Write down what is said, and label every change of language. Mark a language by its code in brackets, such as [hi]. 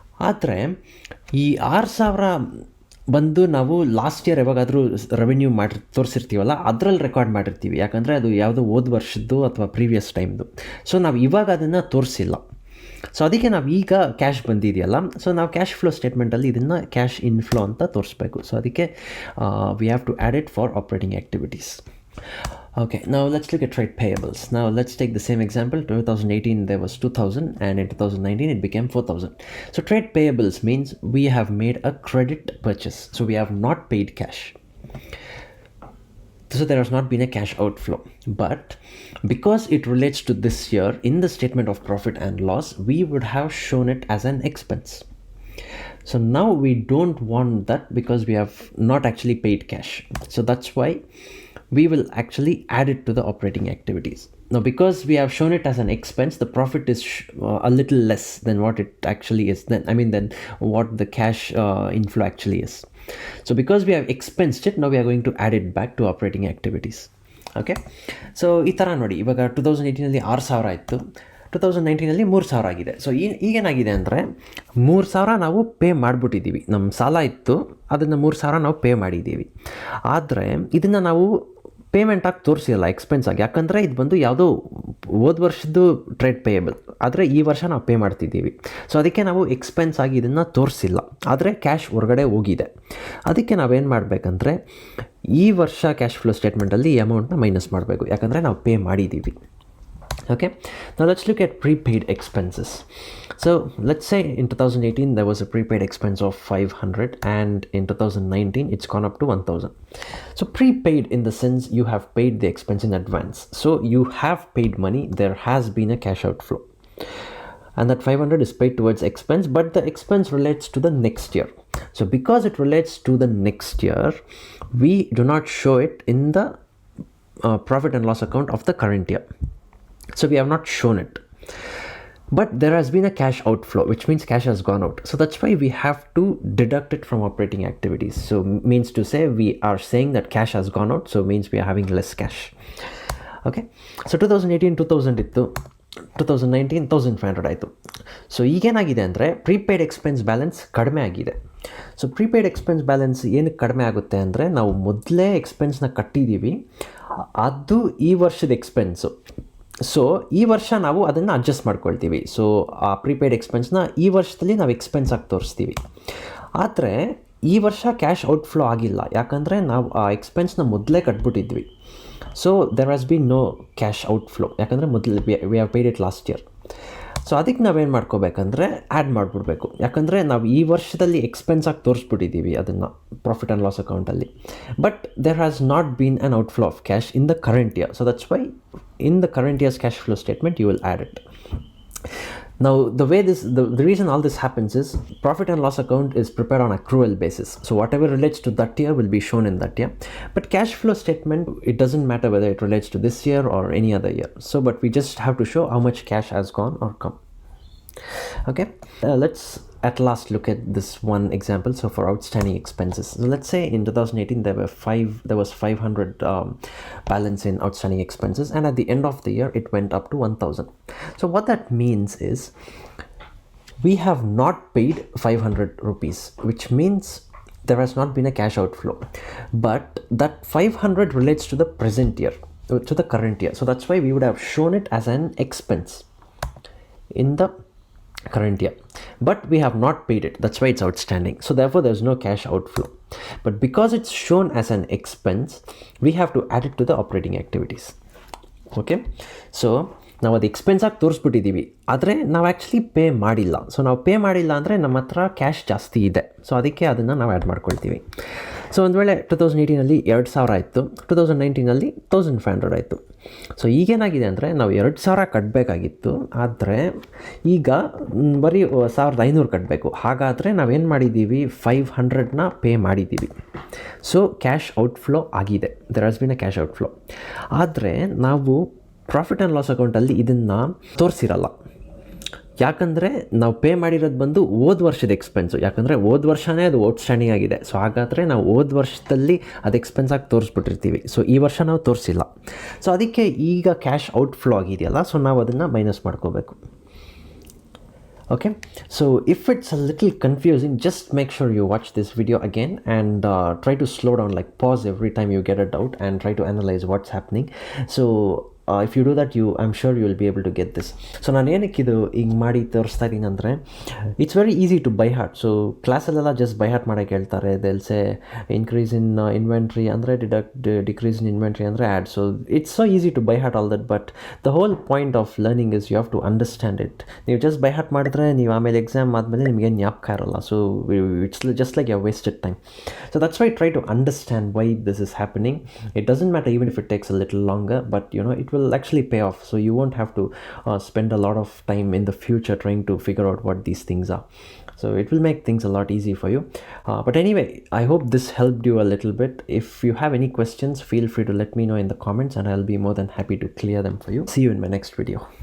[kn] ಆದರೆ ಈ 6,000 ಬಂದು ನಾವು ಲಾಸ್ಟ್ ಇಯರ್ ಯಾವಾಗಾದರೂ ರೆವೆನ್ಯೂ ತೋರಿಸಿರ್ತೀವಲ್ಲ, ಅದರಲ್ಲಿ ರೆಕಾರ್ಡ್ ಮಾಡಿರ್ತೀವಿ. ಯಾಕಂದರೆ ಅದು ಯಾವುದೋ ಹೋದ ವರ್ಷದ್ದು ಅಥವಾ ಪ್ರೀವಿಯಸ್ ಟೈಮ್ದು. ಸೊ ನಾವು ಇವಾಗ ಅದನ್ನು ತೋರಿಸಿಲ್ಲ. ಸೊ ಅದಕ್ಕೆ ನಾವು ಈಗ ಕ್ಯಾಶ್ ಬಂದಿದೆಯಲ್ಲ, ಸೊ ನಾವು ಕ್ಯಾಶ್ ಫ್ಲೋ ಸ್ಟೇಟ್ಮೆಂಟಲ್ಲಿ ಇದನ್ನು ಕ್ಯಾಶ್ ಇನ್ಫ್ಲೋ ಅಂತ ತೋರಿಸ್ಬೇಕು. ಸೊ ಅದಕ್ಕೆ [en] We have to add it for operating activities. Okay, now let's look at trade payables. Now let's take the same example. 2018 there was 2,000 and in 2019 it became 4,000. So trade payables means we have made a credit purchase. So we have not paid cash. So there has not been a cash outflow. But because it relates to this year, in the statement of profit and loss, we would have shown it as an expense. So now we don't want that because we have not actually paid cash. So that's why we will actually add it to the operating activities. Now, because we have shown it as an expense, the profit is a little less than what it actually is. Than what the cash inflow actually is. So because we have expensed it, now we are going to add it back to operating activities. Okay. [kn] So ಈ ಥರ ನೋಡಿ, ಇವಾಗ 2018 6,000 ಇತ್ತು, 2019 3,000 ಆಗಿದೆ. So ಈಗೇನಾಗಿದೆ ಅಂದರೆ 3,000 ನಾವು pay ಮಾಡಿಬಿಟ್ಟಿದ್ದೀವಿ. ನಮ್ಮ ಸಾಲ ಇತ್ತು, ಅದನ್ನು 3,000 ನಾವು ಪೇ ಮಾಡಿದ್ದೀವಿ. ಆದರೆ ಇದನ್ನು ನಾವು ಪೇಮೆಂಟಾಗಿ ತೋರಿಸಿಲ್ಲ, ಎಕ್ಸ್ಪೆನ್ಸ್ ಆಗಿ. ಯಾಕಂದರೆ ಇದು ಬಂದು ಯಾವುದೋ ಹೋದ ವರ್ಷದ್ದು ಟ್ರೇಡ್ ಪೇಯಬಲ್, ಆದರೆ ಈ ವರ್ಷ ನಾವು ಪೇ ಮಾಡ್ತಿದ್ದೀವಿ. ಸೊ ಅದಕ್ಕೆ ನಾವು ಎಕ್ಸ್ಪೆನ್ಸ್ ಆಗಿ ಇದನ್ನು ತೋರಿಸಿಲ್ಲ, ಆದರೆ ಕ್ಯಾಶ್ ಹೊರಗಡೆ ಹೋಗಿದೆ. ಅದಕ್ಕೆ ನಾವೇನು ಮಾಡಬೇಕಂದ್ರೆ ಈ ವರ್ಷ ಕ್ಯಾಶ್ ಫ್ಲೋ ಸ್ಟೇಟ್ಮೆಂಟಲ್ಲಿ ಈ ಅಮೌಂಟ್ನ ಮೈನಸ್ ಮಾಡಬೇಕು, ಯಾಕಂದರೆ ನಾವು ಪೇ ಮಾಡಿದ್ದೀವಿ. [en] Okay, now let's look at prepaid expenses. So let's say in 2018 there was a prepaid expense of 500 and in 2019 it's gone up to 1,000. So prepaid in the sense you have paid the expense in advance. So you have paid money, there has been a cash outflow. And that 500 is paid towards expense, but the expense relates to the next year. So because it relates to the next year, we do not show it in the profit and loss account of the current year. So we have not shown it. But there has been a cash outflow, which means cash has gone out. So that's why we have to deduct it from operating activities. So means to say we are saying that cash has gone out, so means we are having less cash. Okay. So 2018 2,000 [kn] ittu. 2019 1500 ಆಯಿತು. So ಈಗೇನಾಗಿದೆ ಅಂದರೆ prepaid expense balance ಕಡಿಮೆ ಆಗಿದೆ. So prepaid expense balance ಏನಕ್ಕೆ ಕಡಿಮೆ ಆಗುತ್ತೆ ಅಂದರೆ ನಾವು ಮೊದಲೇ ಎಕ್ಸ್ಪೆನ್ಸ್ನ ಕಟ್ಟಿದ್ದೀವಿ, ಅದು ಈ ವರ್ಷದ ಎಕ್ಸ್ಪೆನ್ಸು. ಸೊ ಈ ವರ್ಷ ನಾವು ಅದನ್ನು ಅಡ್ಜಸ್ಟ್ ಮಾಡ್ಕೊಳ್ತೀವಿ. ಸೊ ಆ ಪ್ರೀಪೇಯ್ಡ್ ಎಕ್ಸ್ಪೆನ್ಸ್ನ ಈ ವರ್ಷದಲ್ಲಿ ನಾವು ಎಕ್ಸ್ಪೆನ್ಸ್ ಆಗಿ ತೋರಿಸ್ತೀವಿ. ಆದರೆ ಈ ವರ್ಷ ಕ್ಯಾಶ್ ಔಟ್ಫ್ಲೋ ಆಗಿಲ್ಲ, ಯಾಕಂದರೆ ನಾವು ಆ ಎಕ್ಸ್ಪೆನ್ಸ್ನ ಮೊದಲೇ ಕಟ್ಬಿಟ್ಟಿದ್ವಿ. [en] so there has been no cash outflow, [kn] ಯಾಕಂದರೆ ಮೊದಲು [en] We have paid it last year. [kn] So ಅದಕ್ಕೆ ನಾವೇನು ಮಾಡ್ಕೋಬೇಕಂದ್ರೆ ಆ್ಯಡ್ ಮಾಡಿಬಿಡ್ಬೇಕು, ಯಾಕಂದರೆ ನಾವು ಈ ವರ್ಷದಲ್ಲಿ ಎಕ್ಸ್ಪೆನ್ಸ್ ಆಗಿ ತೋರಿಸ್ಬಿಟ್ಟಿದ್ದೀವಿ ಅದನ್ನು ಪ್ರಾಫಿಟ್ ಆ್ಯಂಡ್ ಲಾಸ್ ಅಕೌಂಟಲ್ಲಿ. [en] But there has not been an outflow of cash in the current year. So that's why in the current year's cash flow statement you will add it. Now the reason all this happens is profit and loss account is prepared on accrual basis. So whatever relates to that year will be shown in that year. But cash flow statement, it doesn't matter whether it relates to this year or any other year. So but we just have to show how much cash has gone or come. Okay, let's at last look at this one example. So for outstanding expenses, so let's say in 2018 there was 500 balance in outstanding expenses, and at the end of the year it went up to 1000. So what that means is we have not paid 500 rupees, which means there has not been a cash outflow, but that 500 relates to the present year, to the current year. So that's why we would have shown it as an expense in the current year, but we have not paid it. That's why it's outstanding. So therefore there's no cash outflow. But because it's shown as an expense, we have to add it to the operating activities. [kn] Okay, so ನಾವು ಅದು expense ಆಗಿ ತೋರಿಸ್ಬಿಟ್ಟಿದ್ದೀವಿ, ಆದರೆ ನಾವು actually pay ಮಾಡಿಲ್ಲ. So ನಾವು pay ಮಾಡಿಲ್ಲ ಅಂದರೆ ನಮ್ಮ ಹತ್ರ ಕ್ಯಾಶ್ ಜಾಸ್ತಿ ಇದೆ, ಸೊ ಅದಕ್ಕೆ ಅದನ್ನು ನಾವು ಆ್ಯಡ್ ಮಾಡ್ಕೊಳ್ತೀವಿ. ಸೊ ಒಂದು ವೇಳೆ 2018 2000 ಆಯಿತು, 2019 1500 ಆಯಿತು. ಸೊ ಈಗೇನಾಗಿದೆ ಅಂದರೆ ನಾವು 2000 ಕಟ್ಟಬೇಕಾಗಿತ್ತು, ಆದರೆ ಈಗ ಬರೀ 1500 ಕಟ್ಟಬೇಕು. ಹಾಗಾದರೆ ನಾವೇನು ಮಾಡಿದ್ದೀವಿ, 500ನ ಪೇ ಮಾಡಿದ್ದೀವಿ. ಸೊ ಕ್ಯಾಶ್ ಔಟ್ಫ್ಲೋ ಆಗಿದೆ, [en] There has been a cash outflow. [kn] ಆದರೆ ನಾವು ಪ್ರಾಫಿಟ್ ಆ್ಯಂಡ್ ಲಾಸ್ ಅಕೌಂಟಲ್ಲಿ ಇದನ್ನು ತೋರಿಸಿರಲ್ಲ, ಯಾಕಂದರೆ ನಾವು ಪೇ ಮಾಡಿರೋದು ಬಂದು ಹೋದ ವರ್ಷದ ಎಕ್ಸ್ಪೆನ್ಸು, ಯಾಕಂದರೆ ಹೋದ ವರ್ಷವೇ ಅದು ಔಟ್ಸ್ಟ್ಯಾಂಡಿಂಗ್ ಆಗಿದೆ. ಸೊ ಹಾಗಾದರೆ ನಾವು ಹೋದ ವರ್ಷದಲ್ಲಿ ಅದು ಎಕ್ಸ್ಪೆನ್ಸ್ ಆಗಿ ತೋರಿಸ್ಬಿಟ್ಟಿರ್ತೀವಿ. ಸೊ ಈ ವರ್ಷ ನಾವು ತೋರಿಸಿಲ್ಲ, ಸೊ ಅದಕ್ಕೆ ಈಗ ಕ್ಯಾಶ್ ಔಟ್ಫ್ಲೋ ಆಗಿದೆಯಲ್ಲ, ಸೊ ನಾವು ಅದನ್ನು ಮೈನಸ್ ಮಾಡ್ಕೋಬೇಕು. [en] Okay, so if it's a little confusing, just make sure you watch this video again and try to slow down, like pause every time you get a doubt and try to analyze what's happening. So if you do that, I'm sure you will be able to get this. [kn] So ನಾನು ಏನಕ್ಕೆ ಇದು ಹಿಂಗೆ ಮಾಡಿ ತೋರಿಸ್ತಾ ಇದ್ದೀನಿ ಅಂದರೆ, [en] It's very easy to by heart. [kn] So ಕ್ಲಾಸಲ್ಲೆಲ್ಲ just by heart ಮಾಡೋಕ್ಕೆ ಹೇಳ್ತಾರೆ. [en] they'll say increase in inventory [kn] ಅಂದರೆ ಡಿಕ್ರೀಸ್ ಇನ್ ಇನ್ವೆಂಟ್ರಿ ಅಂದರೆ add. [en] So it's so easy to by heart all that, but the whole point of learning is you have to understand it. [kn] ನೀವು just by heart ಮಾಡಿದ್ರೆ ನೀವು ಆಮೇಲೆ exam ಆದಮೇಲೆ ನಿಮಗೇನು ಜ್ಞಾಪಕ ಇರೋಲ್ಲ. [en] So it's just like you wasted time. So that's why try to understand why this is happening. It doesn't matter even if it takes a little longer, but it will actually pay off. So you won't have to spend a lot of time in the future trying to figure out what these things are. So it will make things a lot easy for you. But anyway, I hope this helped you a little bit. If you have any questions, feel free to let me know in the comments and I'll be more than happy to clear them for you. See you in my next video.